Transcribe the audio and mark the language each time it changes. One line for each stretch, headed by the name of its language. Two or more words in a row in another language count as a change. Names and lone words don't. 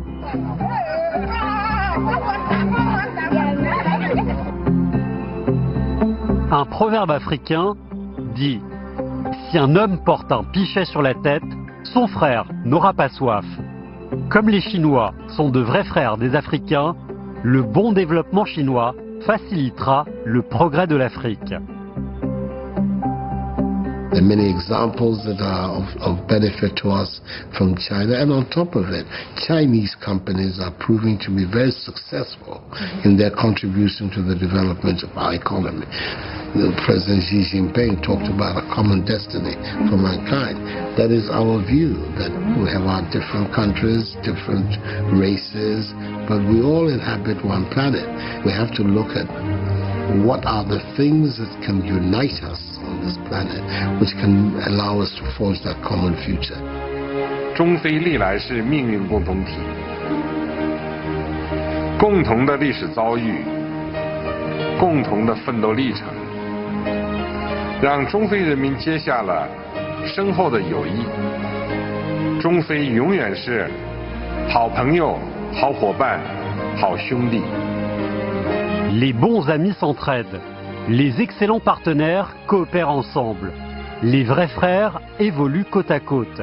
French: Un proverbe africain dit « Si un homme porte un pichet sur la tête, son frère n'aura pas soif ». Comme les Chinois sont de vrais frères des Africains, le bon développement chinois facilitera le progrès de l'Afrique.
English: There are many examples that are of benefit to us from China, and on top of it, Chinese companies are proving to be very successful in their contribution to the development of our economy. President Xi Jinping talked about a common destiny for mankind. That is our view, that we have our different countries, different races, but we all inhabit one planet. We have to look at what are the things that can unite us on this planet, which can allow us to forge that common future.
Chinese: 中非历来是命运共同体，共同的历史遭遇，共同的奋斗历程，让中非人民结下了深厚的友谊。中非永远是好朋友、好伙伴、好兄弟。
French: Les bons amis s'entraident, les excellents partenaires coopèrent ensemble, les vrais frères évoluent côte à côte.